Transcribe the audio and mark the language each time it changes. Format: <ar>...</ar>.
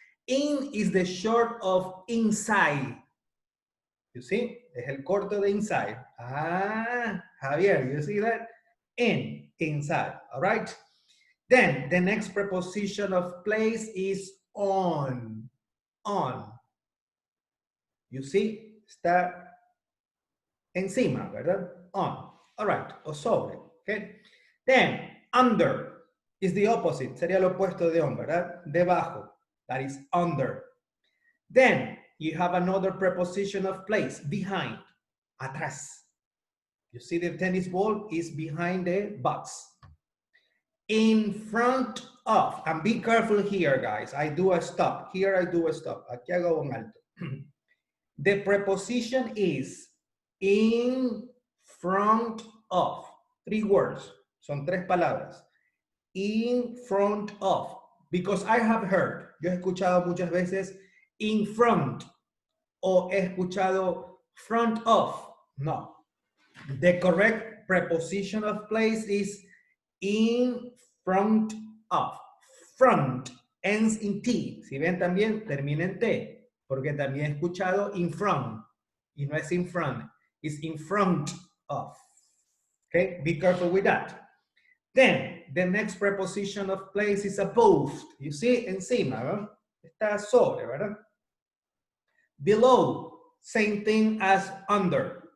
<en>In is the short of inside. You see,</en> <es>es el corto de inside.</es> <en>Ah, Javier, you see that? In, inside, all right? Then the next preposition of place is on. On. You see,</en> <es>está encima, ¿verdad? On.</es> <en>All right,</en> <es>o sobre,</es> <en>okay? Then, under is the opposite,</en> <es>sería lo opuesto de on, ¿verdad? Debajo,</es> <en>that is under. Then, you have another preposition of place, behind, atrás. You see the tennis ball is behind the box. In front of, and be careful here, guys. I do a stop. Here I do a stop.</en> <es>Aquí hago un alto.</es> <en>The preposition is in front of. 3 words.</en> <es>Son 3 palabras.</es> <en>In front of. Because I have heard,</en> <es>yo he escuchado muchas veces in front o he escuchado front of. No.</es> <en>The correct preposition of place is in front of. Front ends in T.</en> <es>Si ven también termina en T. Porque también he escuchado in front. Y no es</es> <en>in front. It's in front of. Okay, be careful with that. Then, the next preposition of place is above. You see,</en> <es>encima, ¿no? Está sobre, ¿verdad?</es> <en>Below, same thing as under.</en>